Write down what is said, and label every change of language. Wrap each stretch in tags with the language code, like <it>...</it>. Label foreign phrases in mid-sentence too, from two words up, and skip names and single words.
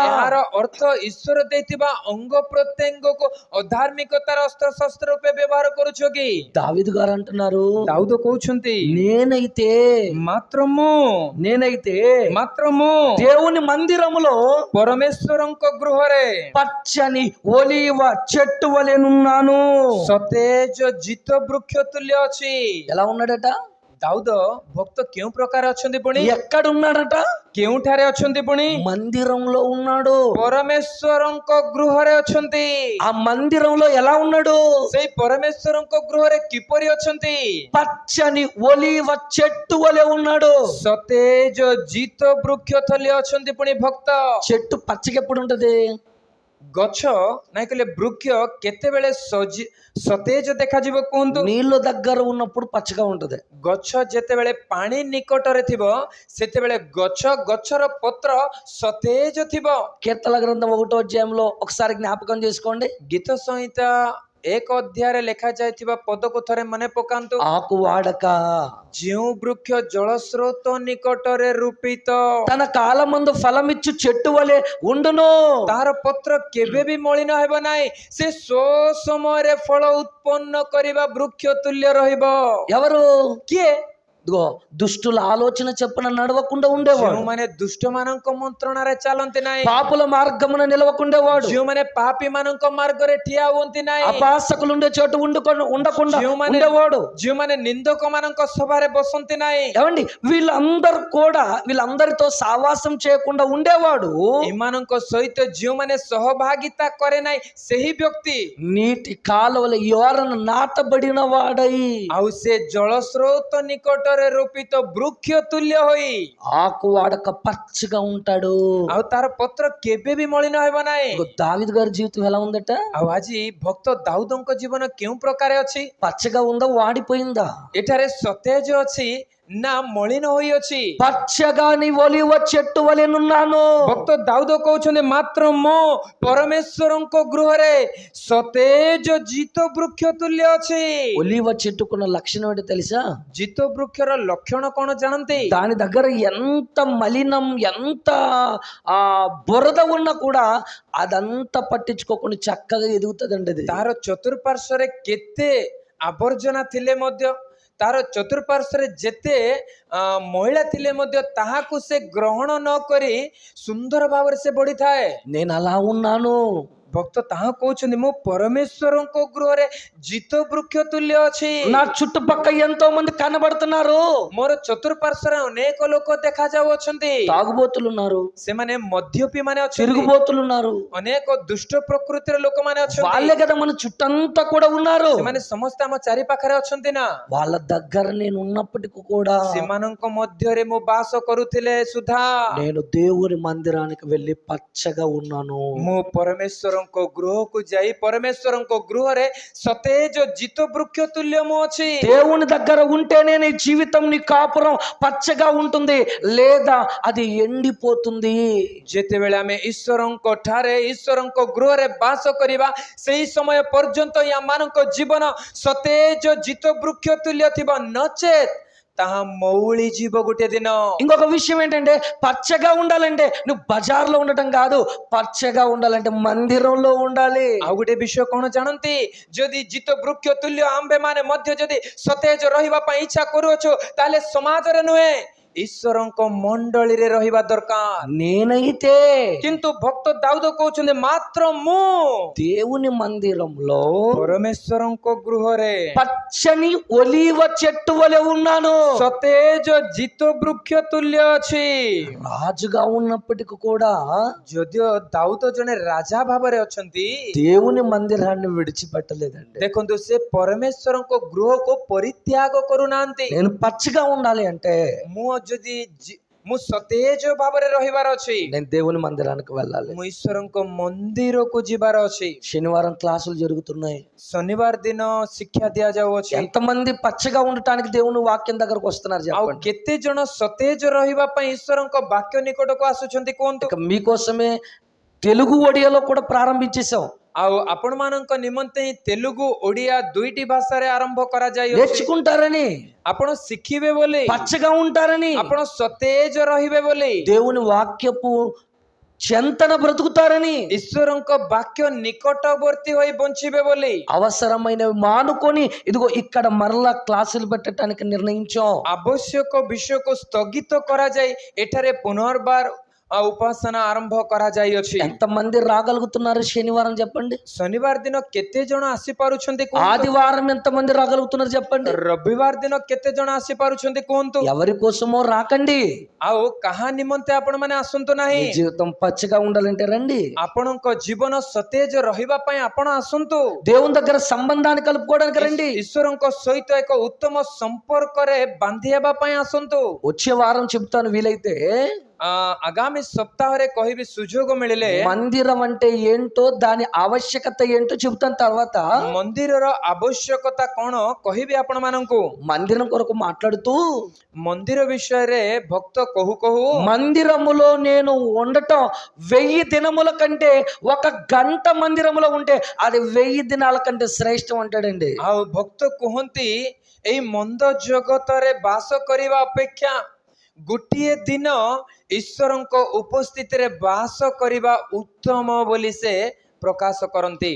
<or>ଏହାର ଅର୍ଥ ଈଶ୍ୱର ଦେଇଥିବା ଅଙ୍ଗ ପ୍ରତ୍ୟଙ୍ଗକୁ ଅଧାର୍ମିକତାର ଅସ୍ତ୍ର ଶସ୍ତ୍ର ରୂପେ ବ୍ୟବହାର କରୁଛ କି?</or> <te>దావీదు గారు అంటున్నారు,</te> <or>ଦାଉଦ କହୁଛନ୍ତି</or> <te>నేనైతే దేవుని మందిరములో</te> <or>ପରମେଶ୍ୱରଙ୍କ ଗୃହରେ</or> <te>పచ్చని ఒలీవ చెట్టు వలెనున్నాను.</te> <or>ସତେଜ ଜିତ ବୃକ୍ଷ ତୁଲ୍ୟ ଅଛି।</or> <te>ఎలా ఉన్నాడట?</te> <or>ଦାଉଦ ଭକ୍ତ କେଉଁ ପ୍ରକାର ଅଛନ୍ତି ପୁଣି?</or> <te>ఎక్కడున్నాడట?</te> <or>କେଉଁଠାରେ ଅଛନ୍ତି ପୁଣି?</or> <te>మందిరంలో ఉన్నాడు.</te> <or>ପରମେଶ୍ୱରଙ୍କ ଗୃହରେ ଅଛନ୍ତି।</or> <te>ఆ మందిరంలో ఎలా ఉన్నాడు?</te> <or>ସେଇ ପରମେଶ୍ୱରଙ୍କ ଗୃହରେ କିପରି ଅଛନ୍ତି?</or> <te>పచ్చని ఒలీవ చెట్టు వలె ఉన్నాడు.</te> <or>ସତେଜ ଜିତ ବୃକ୍ଷ ତଳେ ଅଛନ୍ତି ପୁଣି ଭକ୍ତ।</or> <te>చెట్టు పచ్చగా ఎప్పుడు ఉంటది?</te> <or>ଗଛ ନାଇଁ କହିଲେ ବୃକ୍ଷ କେତେବେଳେ ସତେଜ ଦେଖାଯିବ କୁହନ୍ତୁ?</or> <te>నీళ్ళ దగ్గర ఉన్నప్పుడు పచ్చగా ఉంటది.</te> <or>ଗଛ ଯେତେବେଳେ ପାଣି ନିକଟରେ ଥିବ ସେତେବେଳେ ଗଛର ପତ୍ର ସତେଜ ଥିବ।</or> <te>కీర్తన గ్రంథం 1వ అధ్యాయంలో ఒకసారి జ్ఞాపకం చేసుకోండి.</te> <or>ଗୀତ ସଂହିତା 1 ଅଧ୍ୟାୟରେ ଲେଖା ଯାଇଥିବା ପଦକୁ ଥରେ ମନେ ପକାନ୍ତୁ।</or> <te>ఆకు వాడక</te> <or>ଯେଉଁ ବୃକ୍ଷ ଜଳସ୍ରୋତ ନିକଟରେ ରୂପିତ</or> <te>తన కాలమందు ఫలమిచ్చు చెట్టు వలె ఉండును.</te> <or>ତାର ପତ୍ର କେବେ ବି ମଳିନ ହେବ ନାହିଁ। ସେ ସମୟରେ ଫଳ ଉତ୍ପନ୍ନ କରିବା ବୃକ୍ଷ ତୁଲ୍ୟ ରହିବ।</or> <te>ఎవరు?</te> <or>କିଏ?</or> <te>ఇదిగో దుష్టుల ఆలోచన చెప్పున నడవకుండా ఉండేవాడు.</te> <or>ଯେଉଁମାନେ ଦୁଷ୍ଟ ମାନଙ୍କ ମନ୍ତ୍ରଣାରେ ଚାଲନ୍ତି ନାହିଁ,</or> <te>పాపుల మార్గమున నిలవకుండేవాడు,</te> <or>ଯେଉଁମାନେ ପାପୀ ମାନଙ୍କ ମାର୍ଗରେ ଠିଆ ହୁଅନ୍ତି ନାହିଁ,</or> <te>అపాసకులు ఉండే చోటు ఉండకుండా ఉండేవాడు.</te> <or>ଯେଉଁମାନେ ନିନ୍ଦକ ମାନଙ୍କ ସଭାରେ ବସନ୍ତି ନାହିଁ,</or> <te>ఏమండి వీళ్ళందరితో సావాసం చేయకుండా ఉండేవాడు.</te> <or>ଏମାନଙ୍କ ସହିତ ଯେଉଁମାନେ ସହଭାଗିତା କରେ ନାହିଁ ସେହି ବ୍ୟକ୍ତି</or> <te>నీటి కాలువల యోరన నాటబడిన వాడై</te> <or>ଆଉ ସେ ଜଳସ୍ରୋତ ନିକଟରେ ରୂପିତ ବୃକ୍ଷ ତୁଲ୍ୟ ହୋଇ</or> <te>ఆకు వాడక పచ్చగా ఉంటాడు.</te> <or>ଆଉ ତାର ପତ୍ର କେବେ ବି ମଳିନ ହେବ ନାହିଁ।</or> <te>దావీదు గారి జీవితం ఎలా ఉందట?</te> <or>ଆଉ ଆଜି ଭକ୍ତ ଦାଉଦଙ୍କ ଜୀବନ କେଉଁ ପ୍ରକାର ଅଛି?</or> <te>పచ్చగా ఉందా, వాడిపోయిందా?</te> <or>ଏଠାରେ ସତେଜ ଅଛି ନା ମଳିନ ହୋଇଅଛି?</or> <te>పచ్చగా నీ ఒలీవ చెట్టు వలెనున్నాను.</te> <or>ଭକ୍ତ ଦାଉଦ କହୁଛନ୍ତି ମାତ୍ର ମୁଁ ପରମେଶ୍ୱରଙ୍କ ଗୃହରେ ସତେଜ ଜିତ ବୃକ୍ଷ ତୁଲ୍ୟ ଅଛି।</or> <te>ఒలీవ చెట్టుకున్న లక్షణం ఏంటో తెలుసా?</te> <or>ଜିତ ବୃକ୍ଷର ଲକ୍ଷଣ କଣ ଜାଣନ୍ତି?</or> <te>దాని దగ్గర ఎంత మలినం, ఎంత బురద ఉన్నా కూడా అదంతా పట్టించుకోకుండా చక్కగా ఎదుగుతుందండి అది.</te> <or>ତାର ଚତୁଃପାର୍ଶ୍ୱରେ କେତେ ଆବର୍ଜନା ଥିଲେ ମଧ୍ୟ, ତାର ଚତୁଃପାର୍ଶ୍ୱରେ ଯେତେ ମଇଳା ଥିଲେ ମଧ୍ୟ ତାହାକୁ ସେ ଗ୍ରହଣ ନ କରି ସୁନ୍ଦର ଭାବରେ ସେ ବଢିଥାଏ।</or> <te>నేను అలా ఉన్నాను.</te> <or>ଭକ୍ତ ତାହା କହୁଛନ୍ତି ମୁଁ ପରମେଶ୍ୱରଙ୍କ ଗୃହରେ ଜିତ ବୃକ୍ଷ ତୁଲ୍ୟ ଅଛି।</or> <te>నా చుట్టుపక్క ఎంతో మంది కనబడుతున్నారు.</te> <or>ମୋର ଚତୁଃପାର୍ଶ୍ୱରେ ଅନେକ ଲୋକ ଦେଖାଯାଉଅଛନ୍ତି।</or> <te>తాగుబోతులు ఉన్నారు,</te> <or>ସେମାନେ మద్ୟପୀ ମାନେ ଅଛନ୍ତି,</or> <te>తిరుగుబోతులు ఉన్నారు.</te> <or>ଅନେକ ଦୁଷ୍ଟ ପ୍ରକୃତିର ଲୋକମାନେ ଅଛନ୍ତି।</or> <te>వాళ్ళే కదా మన చుట్టంతా కూడా ఉన్నారు.</te> <or>ସେମାନେ ସମସ୍ତେ ଆମ ଚାରି ପାଖରେ ଅଛନ୍ତି ନା।</or> <te>వాళ్ళ దగ్గర నేను ఉన్నప్పటికీ కూడా</te> <or>ସେମାନଙ୍କ ମଧ୍ୟରେ ମୁଁ ବାସ କରୁଥିଲେ ସୁଦ୍ଧା</or> <te>నేను దేవుని మందిరానికి వెళ్ళి పచ్చగా ఉన్నాను.</te> <or>ମୁଁ ପରମେଶ୍ୱରଙ୍କ ଗୃହକୁ ଯାଇ ପରମେଶ୍ୱରଙ୍କ ଗୃହରେ ସତେଜ ଜିତ ବୃକ୍ଷ ତୁଲ୍ୟ ମୁଁ ଅଛି।</or> <te>దేవుని దగ్గర ఉంటేనే నీ జీవితం, నీ కాపురం పచ్చగా ఉంటుంది, లేదా అది ఎండిపోతుంది.</te> <or>ଯେତେବେଳେ ଆମେ ଈଶ୍ୱରଙ୍କ ଠାରେ ଈଶ୍ୱରଙ୍କ ଗୃହରେ ବାସ କରିବା ସେହି ସମୟ ପର୍ଯ୍ୟନ୍ତ ଆମମାନଙ୍କ ଜୀବନ ସତେଜ ଜିତ ବୃକ୍ଷ ତୁଲ୍ୟ ଥିବ, ନଚେତ୍ ତାହା ମଉଳି ଯିବ ଗୋଟେ ଦିନ।</or> <te>ఇంకొక విషయం ఏంటంటే, పచ్చగా ఉండాలంటే నువ్వు బజార్లో ఉండటం కాదు, పచ్చగా ఉండాలంటే మందిరంలో ఉండాలి.</te> <or>ଆଉ ଗୋଟେ ବିଷୟ କଣ ଜାଣନ୍ତି? ଯଦି ଜିତ ବୃକ୍ଷ ତୁଲ୍ୟ ଆମ୍ଭେ ମାନେ ମଧ୍ୟ ଯଦି ସତେଜ ରହିବା ପାଇଁ ଇଚ୍ଛା କରୁଅଛୁ, ତାହେଲେ ସମାଜରେ ନୁହେଁ, ଈଶ୍ୱରଙ୍କ ମଣ୍ଡଳୀରେ ରହିବା ଦରକାର।</or> <te>నేనైతే</te> <or>କିନ୍ତୁ ଭକ୍ତ ଦାଉଦ କହୁଛନ୍ତି ମାତ୍ର ମୁଁ</or> <te>దేవుని మందిరంలో</te> <or>ପରମେଶ୍ୱରଙ୍କ ଗୃହରେ</or> <te>పచ్చని ఒలీవ చెట్టు వలె ఉన్నాను.</te> <or>ସତେଜ ଜିତ ବୃକ୍ଷ ତୁଲ୍ୟ ଅଛି।</or> <te>రాజుగా ఉన్నప్పటికీ కూడా</te> <or>ଯଦିଓ ଦାଉଦ ଜଣେ ରାଜା ଭାବରେ ଅଛନ୍ତି,</or> <te>దేవుని మందిరాన్ని విడిచిపెట్టలేదండి.</te> <or>ଦେଖନ୍ତୁ ସେ ପରମେଶ୍ୱରଙ୍କ ଗୃହକୁ ପରିତ୍ୟାଗ କରୁନାହାନ୍ତି।</or> <te>నేను పచ్చగా ఉండాలి అంటే</te> <or>ମୁଁ ସତେଜ ଭାବରେ ରହିବାର ଅଛି,</or> <te>నేను దేవుని మందిరానికి వెళ్ళాలి.</te> <or>ମୁଁ ଈଶ୍ୱରଙ୍କ ମନ୍ଦିରକୁ ଯିବାର ଅଛି।</or> <te>శనివారం క్లాసులు జరుగుతున్నాయి.</te> <or>ଶନିବାର ଦିନ ଶିକ୍ଷା ଦିଆଯାଉଅଛି।</or> <te>ఎంతమంది పచ్చగా ఉండటానికి దేవుని వాక్యం దగ్గరకు వస్తున్నారు</te> <or>ଆଉ</or> <te>చెప్పండి.</te> <or>କେତେ ଜଣ ସତେଜ ରହିବା ପାଇଁ ଈଶ୍ୱରଙ୍କ ବାକ୍ୟ ନିକଟକୁ ଆସୁଛନ୍ତି କୁହନ୍ତୁ?</or> <te>ఇక మీకోసమే తెలుగు ఒడియాలో కూడా ప్రారంభించేసాం.</te> <or>ଆଉ ଆପଣମାନଙ୍କ ନିମନ୍ତେ ହିଁ ତେଲୁଗୁ ଓଡ଼ିଆ ଦୁଇଟି ଭାଷାରେ ଆରମ୍ଭ କରାଯାଇଅଛି।</or> <te>నేర్చుకుంటారని,</te> <or>ଆପଣ ଶିଖିବେ ବୋଲି,</or> <te>పచ్చగా ఉంటారని,</te> <or>ଆପଣ ସତେଜ ରହିବେ ବୋଲି,</or> <te>దేవుని వాక్యపు చెంతన బ్రతుకుతారని,</te> <or>ଈଶ୍ୱରଙ୍କ ବାକ୍ୟ ନିକଟବର୍ତ୍ତୀ ହୋଇ ବଞ୍ଚିବେ ବୋଲି,</or> <te>అవసరమైనవి మానుకొని ఇదిగో ఇక్కడ మరలా క్లాసులు పెట్టడానికి నిర్ణయించాం.</te> <or>ଆବଶ୍ୟକ ବିଷୟକୁ ସ୍ଥଗିତ କରାଯାଇ ଏଠାରେ ପୁନର୍ବାର ଉପାସନା ଆରମ୍ଭ କରା ଯାଇ ଅଛି।</or> <te>ఎంతమంది రాగలుగుతున్నారు శనివారం చెప్పండి?</te> <or>ଶନିବାର ଦିନ କେତେ ଜଣ ଆସି ପାରୁଛନ୍ତି କଣ?</or> <te>ఆదివారం ఎంతమంది రాగలుగుతున్నారు చెప్పండి?</te> <or>ରବିବାର ଦିନ କେତେ ଜଣ ଆସି ପାରୁଛନ୍ତି କୁହନ୍ତୁ?</or> <te>ఎవరి కోసమో రాకండి.</te> <or>ଆଉ କାହା ନିମନ୍ତେ ଆପଣ ମାନେ ଆସନ୍ତୁ</or> <te>మీ</te> <or>नाही।</or> <te>జీవితం పచ్చగా ఉండాలంటే రండి.</te> <or>ଆପଣଙ୍କ ଜୀବନ ସତେଜ ରହିବା ପାଇଁ ଆପଣ ଆସନ୍ତୁ।</or> <te>దేవుని దగ్గర సంబంధాన్ని కలుపుకోవడానికి రండి.</te> <or>ଈଶ୍ୱରଙ୍କ ସହିତ ଏକ ଉତ୍ତମ ସମ୍ପର୍କ ରେ ବାନ୍ଧି ହେବା ପାଇଁ ଆସନ୍ତୁ।</or> <te>వచ్చే వారం చెప్తాను వీలైతే.</te> <or>ଆଗାମୀ ସପ୍ତାହ ରେ କହିବି ସୁଯୋଗ ମିଳିଲେ</or> <te>మందిరం అంటే ఏంటో దాని ఆవశ్యకత ఏంటో చెప్తాను తర్వాత.</te> <or>ମନ୍ଦିରର ଆବଶ୍ୟକତା କଣ କହିବି ଆପଣ ମାନଙ୍କୁ।</or> <te>మందిరం కొరకు మాట్లాడుతూ</te> <or>ମନ୍ଦିର ବିଷୟ ରେ ଭକ୍ତ କହୁ କହୁ</or> <te>మందిరములో నేను ఉండటం 1000 దినముల కంటే 1 గంట మందిరములో ఉంటే అది 1000 దినాల కంటే శ్రేష్టం అంటాడండి.</te> <or>ଆ ଭକ୍ତ କହନ୍ତି ଏଇ ମନ୍ଦ ଜଗତ ରେ ବାସ କରିବା ଅପେକ୍ଷା ଗୋଟିଏ ଦିନ ଈଶ୍ୱରଙ୍କ ଉପସ୍ଥିତି ରେ ବାସ କରିବା ଉତ୍ତମ ବୋଲି ସେ ପ୍ରକାଶ କରନ୍ତି।</or>